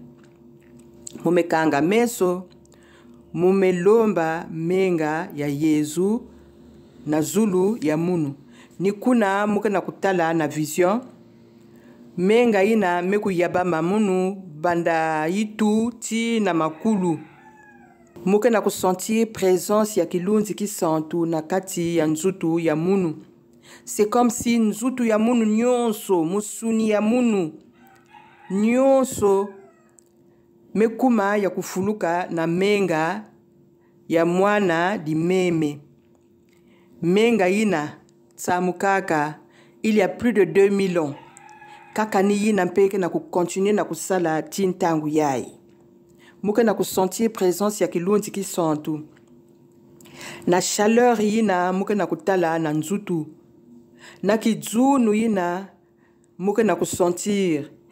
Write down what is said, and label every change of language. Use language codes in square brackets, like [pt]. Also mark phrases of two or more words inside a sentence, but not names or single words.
[ktu] Mumekanga meso mumelomba menga ya Yesu na zulu ya munu. Nikuna muke na kutala na vision menga ina meku yabama munu banda yitu ti na makulu. Muke na kusentir présence ya kilunzi kisantu na kati ya nzutu ya munu. [fr] C'est comme si [ktu] nzutu ya munu nyonso, musuni ya munu nyonso mekuma ya kufuluka na menga ya mwana di meme. Menga ina tsamukaka [fr] il y a plus de 2000 ans. [ktu] Kaka ni yina mpeke na kukontinue na kusala tintangu yai. Muke na kusentir présence ya kilunzi kisantu. Na chaleur yina muke na kutala na nzutu. Na kizunu yina muke na kusentir.